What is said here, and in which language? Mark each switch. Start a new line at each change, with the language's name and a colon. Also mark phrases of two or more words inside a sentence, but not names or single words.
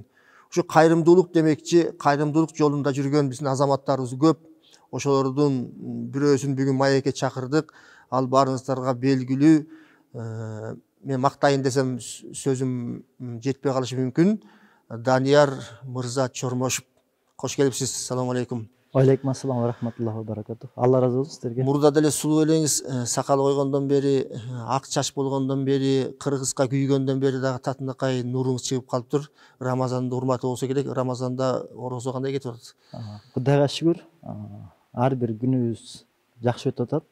Kyrgyz: Ушу кайрымдуулук демекчи, кайрымдуулук жолунда жүргөн биздин азаматтарыбыз көп. Ошолордун бирөөсүн бүгүн маекке чакырдык. Ал баарыңыздарга белгилүү. Мен мактайын десем сөзүм жетпей калышы мүмкүн. Данияр мырза Чормошев. Кош келипсиз.
Arabic: سلام عليكم. وعليكم السلام ورحمة الله وبركاته.
Kyrgyz: Алла разы болсун сиздерге. Мурда деле сулуу элеңиз, сакал койгондон бери, ак чач болгондон бери, кыргызга күйгөндөн бери дагы татынакай нуруңуз чыгып калыптыр. Рамазандын урматы болсо керек. Рамазанда орозо кандай кетип атат? Кудайга шүгүр. Ар бир күнүбүз жакшы өтүп атат.